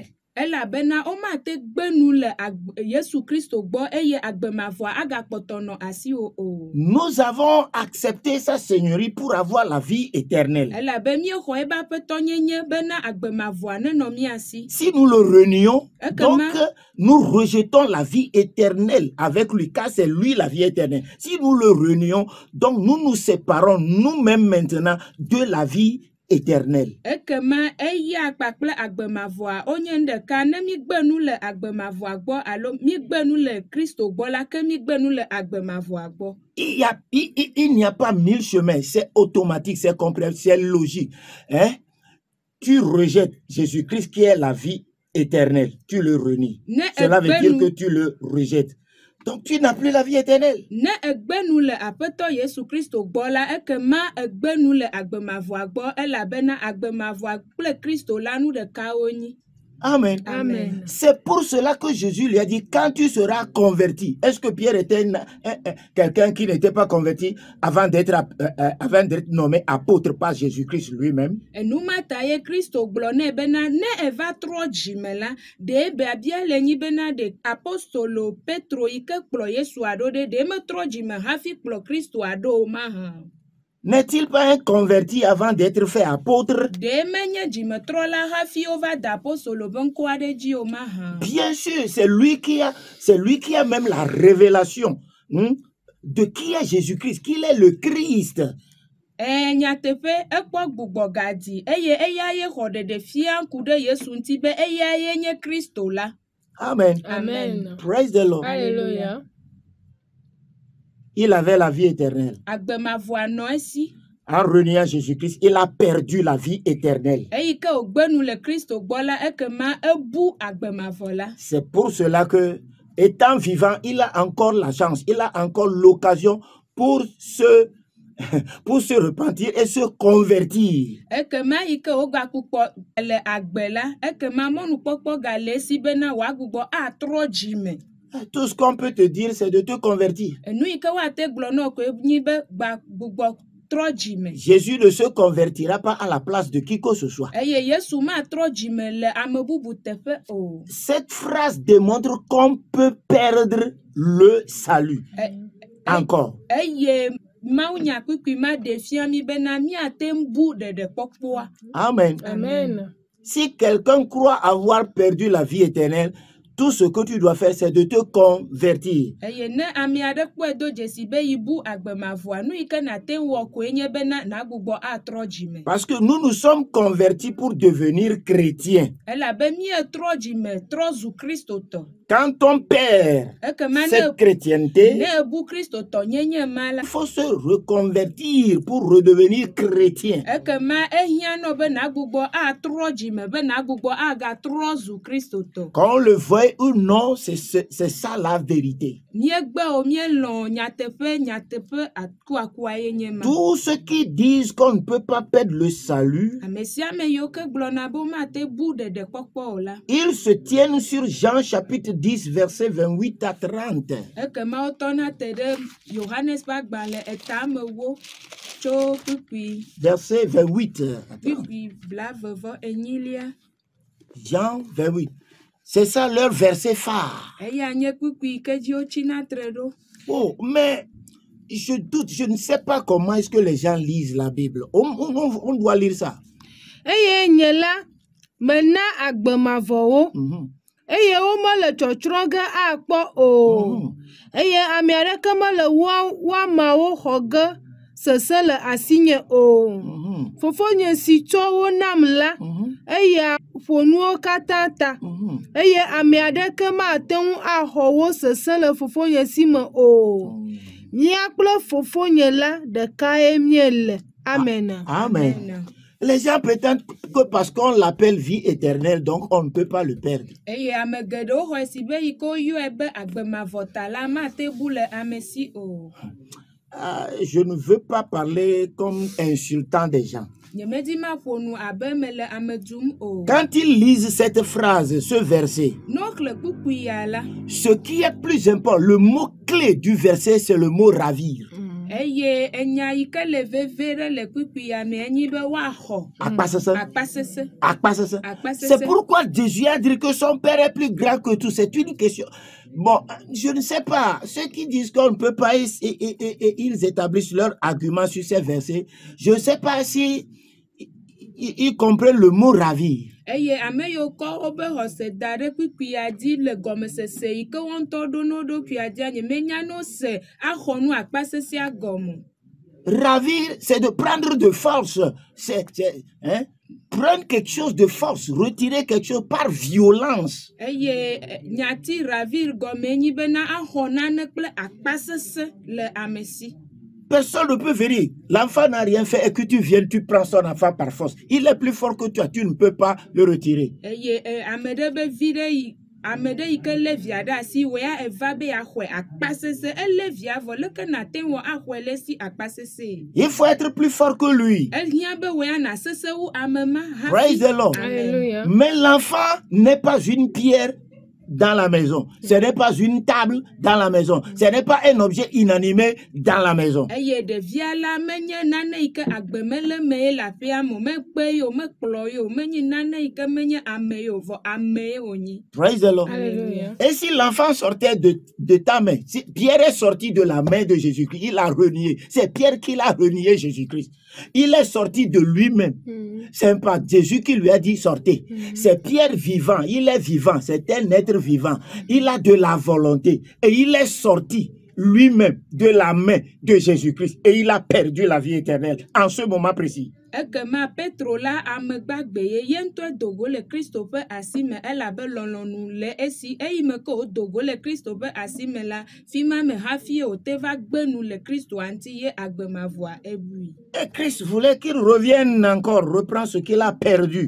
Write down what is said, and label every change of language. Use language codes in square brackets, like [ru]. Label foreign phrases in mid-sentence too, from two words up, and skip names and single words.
[ee] Elabena womate gbe nu le Yesu Kristo gbɔ eye agbemavɔa agakpɔtɔ nɔ asi o. [fr] Nous avons accepté sa seigneurie pour avoir la vie éternelle. [ee] Elabe míexɔ ebe aƒetɔnyenye bena agbemavɔa nenɔ mía si. [fr] Si nous le renions, [ee] Ekema. [fr] donc nous rejetons la vie éternelle avec lui, car c'est lui la vie éternelle. Si nous le renions, donc nous nous séparons nous-mêmes maintenant de la vie éternelle. [ee] Ekema eya kpakple agbemavɔa wonye nu ɖeka ne mígbe nu le agbemavɔa gbɔ alo mígbe nu le Kristo gbɔ la ke mígbe nu le agbemavɔa gbɔ. [fr] Il n'y a pas mille chemins, c'est automatique, c'est compréhensible, c'est logique. Hein? Tu rejettes Jésus-Christ qui est la vie éternelle, tu le renies. Cela veut dire que tu le rejettes. Donc tu n'as plus la vie éternelle. [ee] Ne egbe nu le aƒetɔ Yesu Kristo gbɔ la ekema egbe nu le agbemavɔa gbɔ elabena agbemavɔa kple Kristo la nu ɖeka wonyi. Amen. Amen. [fr] C'est pour cela que Jésus lui a dit, quand tu seras converti, est-ce que Pierre était quelqu'un qui n'était pas converti avant d'être nommé apôtre par Jésus-Christ lui-même? [ee] Enumata ye Kristo gblɔ nɛ bena ne eva trɔ dzime la, ɖe biabia le nyi bena ɖe apostolo Petro yi ke kplɔ Yesua ɖo ɖe metrɔ dzime hafi kplɔ Kristoa ɖo o mahã. [fr] N'est-il pas un converti avant d'être fait apôtre? [ee] Ɖe menye dzimetrɔla hafi wova da apostolo ƒe ŋkɔ aɖe dzi o mahã. [fr] Bien sûr, c'est lui qui a même la révélation de qui est Jésus-Christ, qu'il est le Christ. [ee] Nyateƒe ekpɔ gbugbɔ gadzi eye eya ye xɔ ɖeɖefia ŋku ɖe Yesu ŋuti be eya ye nye Kristo la. Amen. Amen. [en] Praise the Lord. [fr] Alléluia. Il avait la vie éternelle. [ee] Agbemavɔa nɔ esi. [fr] En reniant Jésus-Christ, il a perdu la vie éternelle. [ee] Eyi ke wògbe nu le Kristo gbɔ la ekema ebu agbemavɔ la. [fr] C'est pour cela que, étant vivant, il a encore la chance, il a encore l'occasion pour se pour se repentir et se convertir. [ee] Ekema ike wogakpukpɔ le agbe la, ekema mɔnukpɔkpɔ gale esi bena wòagbugbɔ atrɔ dzime. [fr] Tout ce qu'on peut te dire, c'est de te convertir. [ee] Enu yi ke woate gblɔ na wo koe nyi be gbugbɔ trɔ dzime. [fr] Jésus ne se convertira pas à la place de qui que ce soit. [ee] Eye Yesu matrɔ dzime le ame bubu teƒe o. [fr] Cette phrase démontre qu'on peut perdre le salut. Encore. [ee] Eye Mawunya kpikpi ma ɖe fia mi bena miate bu ɖeɖekpɔkpɔa. Amen. Amen. [fr] Si quelqu'un croit avoir perdu la vie éternelle, tout ce que tu dois faire, c'est de te convertir. [ee] Eye ne ame aɖe kpɔe do dzesi be yi bu agbemavɔa, nu yi ke nate wɔ koe nye bena nàgbugbɔ atrɔ dzime. [fr] Parce que nous nous sommes convertis pour devenir chrétiens. [ee] Elabe mietrɔ dzime trɔ zu kristotɔ. [fr] Quand on perd [ee] Ekema [fr] cette chrétienté, [ee] ne ebu kristotɔ nyenye ma la. [fr] il faut se reconvertir pour redevenir chrétien. [ee] Ekema ehia nɔ be nàgbugbɔ atrɔ dzime be nàgbugbɔ agatrɔ zu kristotɔ. [fr] Qu'on le veuille ou non, c'est ça la vérité. [ee] Miegbe o mielɔ nyateƒe akuakua ye nye ma. [fr] Tous ceux qui disent qu'on ne peut pas perdre le salut, [ee] Ame sia ame yiwo ke gblɔna be womate bu ɖeɖekpɔkpɔ o la. [fr] ils se tiennent sur Jean chapitre 10, versets 28 à 30. [ee] Ekema wotɔna te ɖe Yohanes ƒe agbalẽ etamewo tso kpikpi [fr] Verset 28. [ee] kpikpi blavevɔ-enyilia. [fr] Jean 28. C'est ça leur verset phare. [ee] Eya nye kpikpi yi ke dzi wotsina tre ɖo. [fr] Oh, mais je doute, je ne sais pas comment est-ce que les gens lisent la Bible. On doit lire ça. [ee] Eye nye la, mena agbemavɔwo. Mhm. Eye womele tsɔtsrɔ̃ ge akpɔ o. Eye ame aɖeke mele woamawo xɔ ge sese le asinye o. Mhm. Fofonye si tsɔ wo nam la, eya ƒo nuwo katã ta. Mhm. Eye ame aɖeke mate ŋu axɔ wo sese le fofonye si me o. Mía kple fofonye la ɖekae míele. Amen. Amen. [fr] Les gens prétendent que parce qu'on l'appelle vie éternelle, donc on ne peut pas le perdre. [ee] Eye ame geɖewo xɔe si be yi ke woyɔe be agbemavɔta la mate bu le ame si o. [fr] Je ne veux pas parler comme insultant des gens. [ee] Nyemedi maƒo nu abe mele ame dzum o. [fr] Quand ils lisent cette phrase, ce verset, [ee] Ne wokle kpukpui ya la. [fr] ce qui est plus important, le mot-clé du verset, c'est le mot ravir. [ee] Eye enya yi ke le veve ɖe le kpukpui ya me enyi be woaxɔ. Akpasese. Akpasese. Akpasese. Akpasese. [fr] C'est pourquoi Jésus a dit que son Père est plus grand que tout. C'est une question. Bon, je ne sais pas. Ceux qui disent qu'on ne peut pas, ils établissent leur argument sur ces versets. Je ne sais pas si ils comprennent le mot ravir. [ee] Eye ame yiwo kɔ wobe xɔse da ɖe kpukpui ya dzi le gɔmesese yi ke wo ŋutɔ ɖo no ɖokuia dzia nye menya no se axɔ nu akpasesea gɔme. [fr] Ravir, c'est de prendre de force. Hein? Prendre quelque chose de force, retirer quelque chose par violence. [ee] Eye nyati ravir gɔme nyi bena axɔ nane kple akpasese le ame si. [fr] Personne ne peut venir. L'enfant n'a rien fait et que tu viennes, tu prends son enfant par force. Il est plus fort que toi, tu ne peux pas le retirer. [ee] Eye ame ɖe be vi ɖe yi ame ɖe yi ke lé via ɖe asi woya eva be yaxɔe akpasese elé via vɔ leke nate wɔ axɔe le si akpasese. [fr] Il faut être plus fort que lui. [ee] Ehiã be woya na sese wu ame ma hafi. [en] Praise the Lord. [fr] Alléluia. Mais l'enfant n'est pas une pierre dans la maison. Ce n'est pas une table dans la maison. Ce n'est pas un objet inanimé dans la maison. [ee] Eye ɖevia la menye nane yi ke agbe mele mee le aƒea me, mekpe ye o, mekplɔ ye o, menye nane yi ke menye ame ye o, vɔ ame ye wònyi. [en] Praise the Lord. [fr] Alléluia. Et si l'enfant sortait de ta main, si Pierre est sorti de la main de Jésus-Christ, il a renié. C'est Pierre qui l'a renié Jésus-Christ. Il est sorti de lui-même. C'est pas Jésus qui lui a dit sortez. C'est Pierre vivant. Il est vivant. C'est un être vivant. Il a de la volonté. Et il est sorti lui-même de la main de Jésus-Christ. Et il a perdu la vie éternelle en ce moment précis. [ee] Ekema Petro la ame gbagbe ye ye ŋutɔ dogo le Kristo ƒe asi me elabe lɔlɔ̃nu le esi eyi me ke wodogo le Kristo ƒe asi me la fi ma me hafi wote va gbe nu le Kristo anti ye agbemavɔa ebui. [fr] Et Christ voulait qu'il revienne encore, reprendre ce qu'il a perdu.